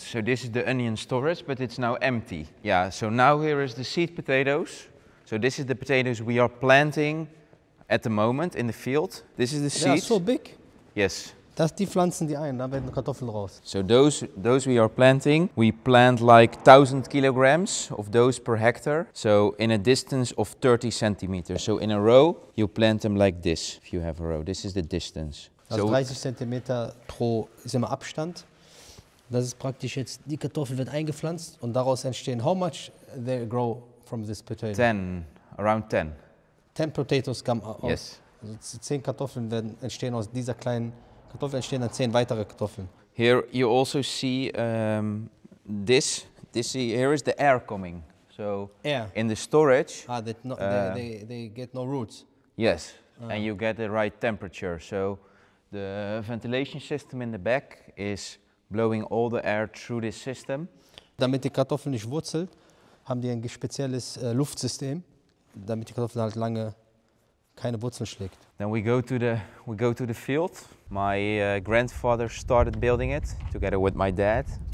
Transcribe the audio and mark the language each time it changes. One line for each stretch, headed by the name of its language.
English: So this is the onion storage, but it's now empty. Yeah, so now here is the seed potatoes. So this is the potatoes we are planting at the moment in the field. This is the seeds. They are so big. Yes.
German: Die pflanzen die ein, da werden Kartoffeln raus.
English: So those we are planting, we plant like 1,000 kilograms of those per hectare. So in a distance of 30 centimeters. So in a row, you plant them like this, if you have a row. This is the distance.
German: Also 30 Zentimeter pro ist immer Abstand. Das ist praktisch jetzt, die Kartoffel wird eingepflanzt und daraus entstehen,
English: how much they grow from this potato? 10, around 10. 10 potatoes come out. Yes.
German: Also 10 Kartoffeln entstehen aus dieser kleinen Kartoffel, entstehen dann 10 weitere Kartoffeln.
English: Here you also see this here is the air coming. So air. In the storage. They get no roots. Yes, and you get the right temperature. So the ventilation system in the back is blowing all the air through this system.
German: Damit die Kartoffel nicht wurzelt, haben die ein spezielles Luftsystem, damit die Kartoffel halt lange keine Wurzeln schlägt.
English: Then we go to the field. My grandfather started building it together with my dad.